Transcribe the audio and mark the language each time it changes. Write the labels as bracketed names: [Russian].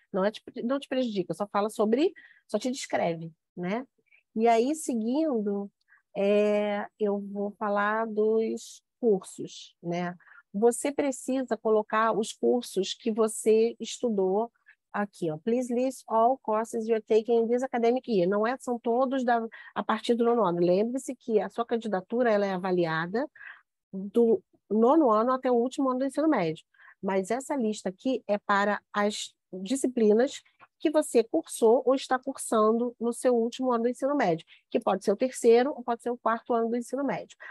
[Portuguese] Não te prejudica, só te descreve, né? E aí, seguindo, eu vou falar dos cursos, né? Você precisa colocar os cursos que você estudou aqui, ó. [English] Please list all courses you're taking in this academic year. [Portuguese] Não são todos a partir do nono ano. Lembre-se que a sua candidatura ela é avaliada do nono ano até o último ano do ensino médio. Mas essa lista aqui é para as disciplinas que você cursou ou está cursando no seu último ano do ensino médio, que pode ser o terceiro ou pode ser o quarto ano do ensino médio.